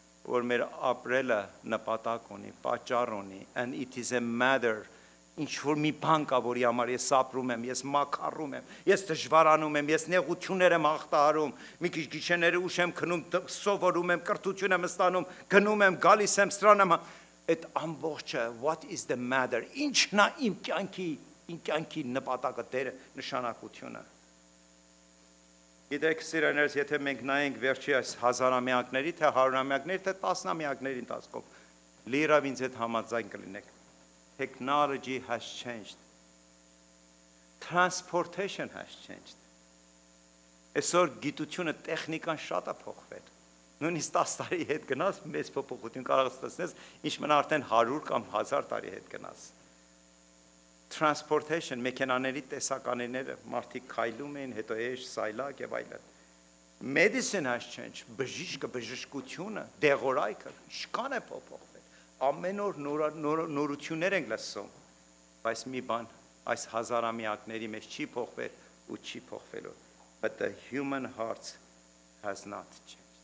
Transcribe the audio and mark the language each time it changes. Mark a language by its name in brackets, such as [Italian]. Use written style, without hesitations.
[Armenian] որ մեր ապրելը նպատակ ունի, պատճառ ունի, [English] and it is a matter, [Armenian] ինչ որ մի բան կա, որի համար ես ապրում եմ, ես մաքարում եմ, ես դժվարանում եմ, ես նեղություններ եմ հաղթահարում, մի քիչ գիշերները ուշ եմ քնում, սովորում եմ, կրթություն եմ ստանում, գնում եմ, գալիս եմ, սրան եմ, այդ ամբողջը, [English] what is the matter, [Armenian] ինչն է իմ կյանքի նպատակը, դերը, նշանակությունը։ Գիտեք, սիրելիներս, եթե մենք նայենք վերջի այս հազարամյակների, թե հարյուրամյակների, թե տասնամյակների ընթացքում, լիիրավ ինձ հետ համաձայն կլինեք։ [English] Technology has changed. Transportation has changed. [Armenian] Այսօր գիտությունը, տեխնիկան շատ է փոխվել։ Նույնիսկ 10 տարի հետ գնաց, մեծ փոփոխություն կարող ստացնես, ինչ մնա արդեն 100 կամ 1000 տարի հետ գնաց։ Transportation, մեքենաների տեսականիները, մարդիկ քայլում էին, հետո էջ, սայլակ եւ այլն։ [English] Medicine has changed, [Armenian] բժշկությունը, դեղորայքը, ինչքան է փոփոխվել։ Ամեն օր նորություններ ենք լսում, բայց մի բան այս հազարամյակների մեջ չի փոխվել ու չի փոխվելու, [English] but the human heart has not changed։